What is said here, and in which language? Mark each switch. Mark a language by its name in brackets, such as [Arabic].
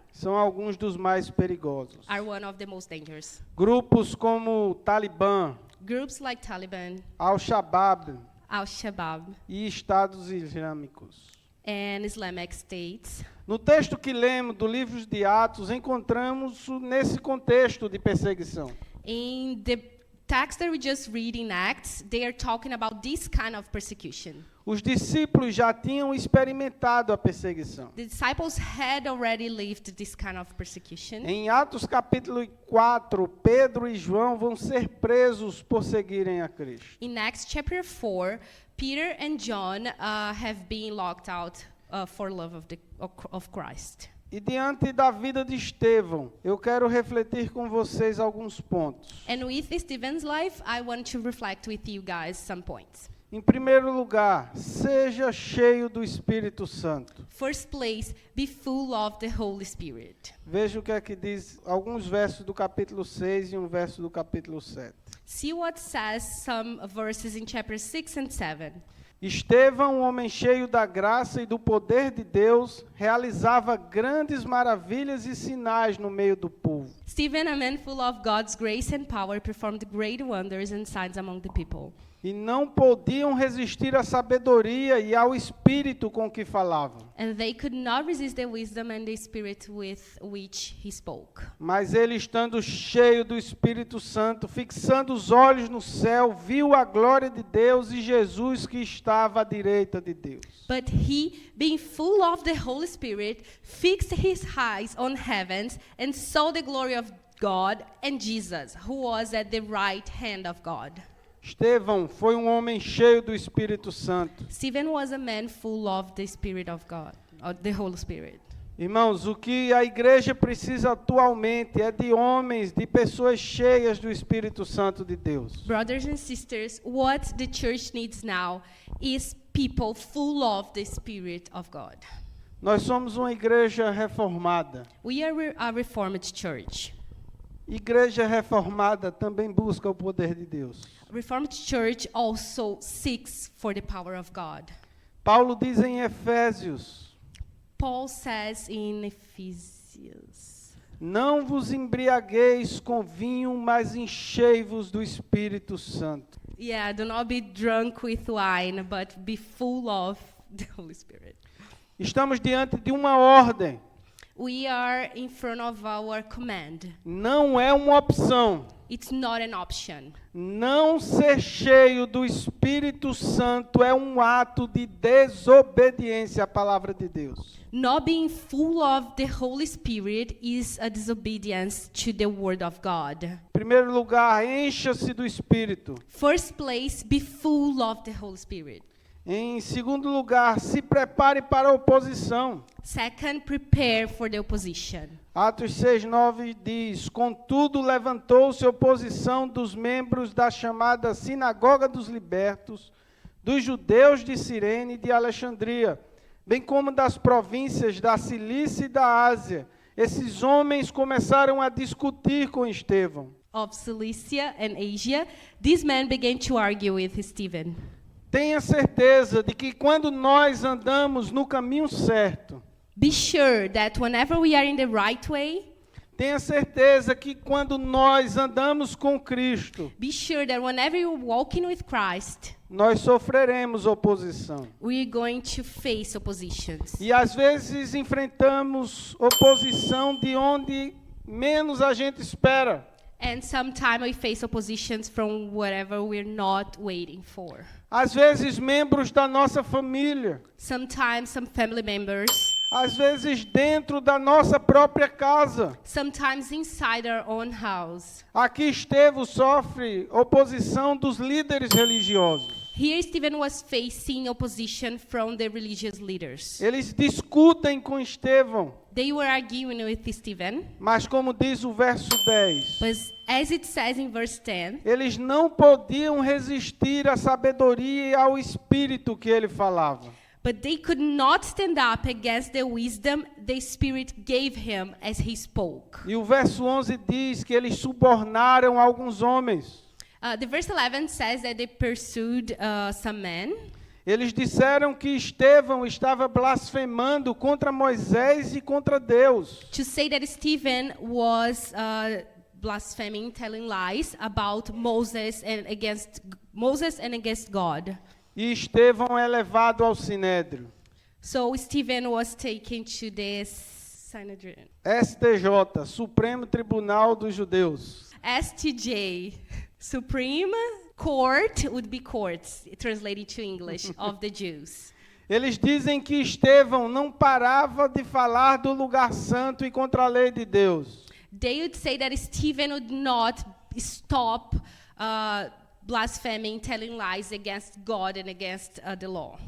[Portuguese] são alguns dos mais perigosos. [English] are one of the most dangerous. [Portuguese] Grupos como o Talibã, [English] Groups like Taliban, [Portuguese] Al-Shabaab [English] Al-Shabaab, [Portuguese] e Estados Islâmicos. [English] and Islamic states. [Portuguese] No texto que lemos do livro de Atos, encontramos nesse contexto de perseguição. [English] In the text that we just read in Acts, they are talking about this kind of persecution. [Portuguese] Os discípulos já tinham experimentado a perseguição. [English] The disciples had already lived this kind of persecution. [Portuguese] Em Atos capítulo 4, Pedro e João vão ser presos por seguirem a Cristo. [English] In Acts chapter 4, Peter and John have been locked out for love of Christ. [Portuguese] E diante da vida de Estevão, eu quero refletir com vocês alguns pontos. [English] And with Stephen's life, I want to reflect with you guys some points. [Portuguese] Em primeiro lugar, seja cheio do Espírito Santo. [English] First place, be full of the Holy Spirit. [Portuguese] Veja o que é que diz alguns versos do capítulo 6 e um verso do capítulo 7. [English] See what says some verses in chapter 6 and 7. [Portuguese] Estevão, um homem cheio da graça e do poder de Deus, realizava grandes maravilhas e sinais no meio do povo. [English] Stephen, a man full of God's grace and power, performed great wonders and signs among the people. [Portuguese] E não podiam resistir à sabedoria e ao espírito com que falavam. [English] And they could not resist the wisdom and the spirit with which he spoke. [Portuguese] Mas ele, estando cheio do Espírito Santo, fixando os olhos no céu, viu a glória de Deus e Jesus que estava à direita de Deus. [English] But he, being full of the Holy Spirit, fixed his eyes on heavens and saw the glory of God and Jesus, who was at the right hand of God. [Portuguese] Estevão foi um homem cheio do Espírito Santo. [English] Stephen was a man full of the Spirit of God, or the Holy Spirit. [Portuguese] Irmãos, o que a igreja precisa atualmente é de homens, de pessoas cheias do Espírito Santo de Deus. [English] Brothers and sisters, what the church needs now is people full of the Spirit of God. [Portuguese] Nós somos uma igreja reformada. [English] We are a Reformed church. [Portuguese] Igreja reformada também busca o poder de Deus. [English] Reformed church also seeks for the power of God. [Portuguese] Paulo diz em Efésios: [English] Paul says in Ephesians, [Portuguese] não vos embriagueis com vinho, mas enchei-vos do Espírito Santo. [English] do not be drunk with wine, but be full of the Holy Spirit. [Portuguese] Estamos diante de uma ordem. [English] We are in front of our command. [Portuguese] Não é uma opção. [English] It's not an option. [Portuguese] Não ser cheio do Espírito Santo é um ato de desobediência à palavra de Deus. [English] Not being full of the Holy Spirit is a disobedience to the Word of God. [Portuguese] Em primeiro lugar, encha-se do Espírito. [English] First place, be full of the Holy Spirit. [Portuguese] Em segundo lugar, se prepare para a oposição. [English] Second, prepare for the opposition. [Portuguese] Atos 6:9 diz: Contudo, levantou-se oposição dos membros da chamada Sinagoga dos Libertos, dos judeus de Cirene e de Alexandria, bem como das províncias da Cilícia e da Ásia. Esses homens começaram a discutir com Estevão. [English] Of Cilicia and Asia, these men began to argue with Stephen. [Portuguese] Tenha certeza de que quando nós andamos no caminho certo, [English] Be sure that whenever we are in the right way, [Portuguese] tenha certeza que quando nós andamos com Cristo, [English] be sure that whenever you're walking with Christ, [Portuguese] nós sofreremos oposição. [English] we're going to face oppositions. [Portuguese] E às vezes enfrentamos oposição de onde menos a gente espera. [English] And sometimes we face oppositions from whatever we're not waiting for. [Portuguese] Às vezes membros da nossa família. [English] Sometimes some family members, [Portuguese] Às vezes dentro da nossa própria casa. [English] sometimes inside our own house. [Portuguese] Aqui Estevão sofre oposição dos líderes religiosos. [English] Here Stephen was facing opposition from the religious leaders. [Portuguese] Eles discutem com Estevão, [English] They were arguing with Stephen, [Portuguese] mas como diz o verso 10, [English] but as it says in verse 10, [Portuguese] eles não podiam resistir à sabedoria e ao espírito que ele falava. [English] but they could not stand up against the wisdom the Spirit gave him as he spoke. [Portuguese] E o verso 11 diz que eles subornaram alguns homens. [English] The verse 11 says that they pursued some men. [Portuguese] Eles disseram que Estevão estava blasfemando contra Moisés e contra Deus. [English] To say that Stephen was blaspheming, telling lies about Moses and against God. [Portuguese] E Estevão é levado ao Sinédrio. [English] So Stephen was taken to this Sanhedrin. [Portuguese] STJ, Supremo Tribunal dos Judeus. [English] STJ, Supreme Court would be courts, translated to English, of the Jews. [Portuguese] Eles dizem que Estevão não parava de falar do lugar santo e contra a lei de Deus. [English] They would say that Stephen would not stop blaspheming, telling lies against God and against the law.